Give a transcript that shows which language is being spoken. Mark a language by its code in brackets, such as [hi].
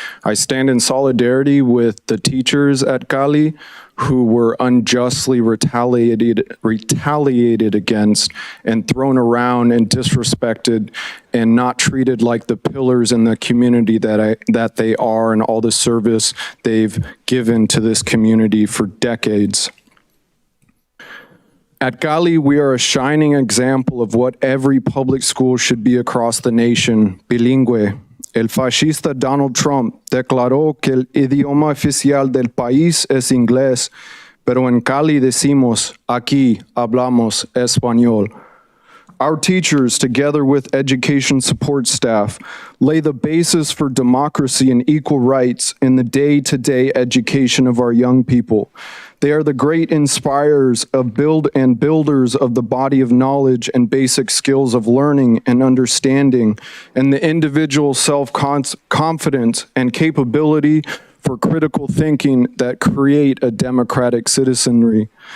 [en] I stand in solidarity with the teachers at Cali who were unjustly retaliated against and thrown around and disrespected and not treated like the pillars in the community that they are and all the service they've given to this community for decades. At Cali, we are a shining example of what every public school should be across the nation, bilingüe. [es] El fascista Donald Trump declaró que el idioma oficial del país es inglés, pero en Cali decimos, aquí hablamos español. [en] Our teachers, together with education support staff, lay the basis for democracy and equal rights in the day-to-day education of our young people. They are the great inspirers of builders of the body of knowledge and basic skills of learning and understanding, and the individual self-confidence and capability for critical thinking that create a democratic citizenry.